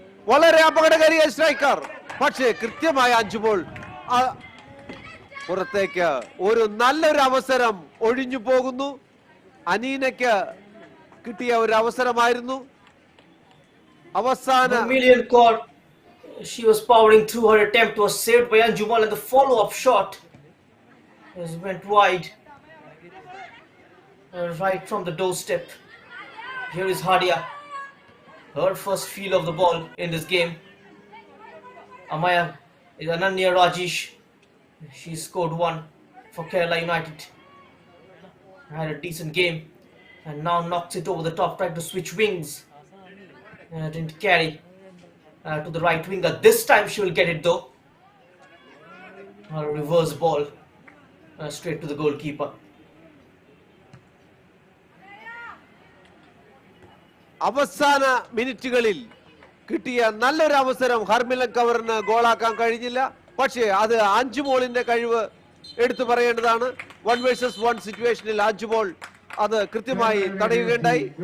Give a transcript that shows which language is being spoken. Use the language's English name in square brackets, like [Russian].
[Malayalam] വളരെ അപകടകാരിയായ സ്ട്രൈക്കർ. പക്ഷേ കൃത്യമായ 5 ബോൾ പുറത്തേക്ക്. ഒരു നല്ലൊരു അവസരം ഒഴിഞ്ഞു പോകുന്നു. അനീനയ്ക്ക് കിട്ടിയ ഒരു അവസരമായിരുന്നു. അവസാന [English] She was powering through. Her attempt was saved by Anjumal, and the follow-up shot went wide, right from the doorstep. Here is Hadia. Her first feel of the ball in this game. Amaya is Ananya Rajesh. She scored 1 for Kerala United. Had a decent game and now knocks it over the top, trying to switch wings. Didn't carry to the right winger. This time she will get it though. A reverse ball straight to the goalkeeper. [Malayalam] അവസാന മിനിറ്റുകളിൽ കിട്ടിയ നല്ലൊരു അവസരം ഹർമിലൻ കവറിന് ഗോളാക്കാൻ കഴിഞ്ഞില്ല. പക്ഷേ അത് അഞ്ചുമോളിന്റെ കഴിവ് എടുത്തു പറയേണ്ടതാണ്. 1 vs 1 സിറ്റുവേഷനിൽ അഞ്ചുമോൾ അത് കൃത്യമായി തടയുകയുണ്ടായി.